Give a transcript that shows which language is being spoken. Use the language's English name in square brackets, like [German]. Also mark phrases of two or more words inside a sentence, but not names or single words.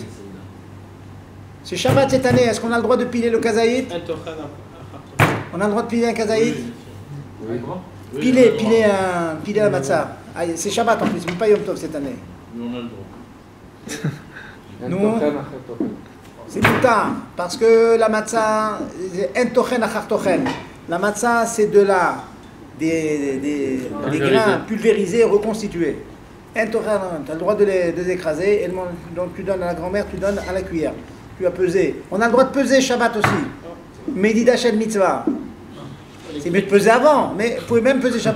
[French] C'est Shabbat cette année, est-ce qu'on a le droit de piler le kazaït? On a le droit de piler un kazaït? Piler la matzah. Ah, c'est Shabbat en plus, mais pas Yom Tov cette année. Nous on a le droit. Nous, c'est plus tard, parce que la matzah, [Hebrew] אין טוחן אחר טוחן. [French] La matzah, c'est de là. Des grains pulvérisés, reconstitués. Tu as le droit de les écraser, et donc tu donnes à la grand-mère, tu donnes à la cuillère. Tu as pesé. On a le droit de peser Shabbat aussi. [Hebrew] מדידה של מצוה. [French] C'est mieux de peser avant, mais vous pouvez même peser Shabbat.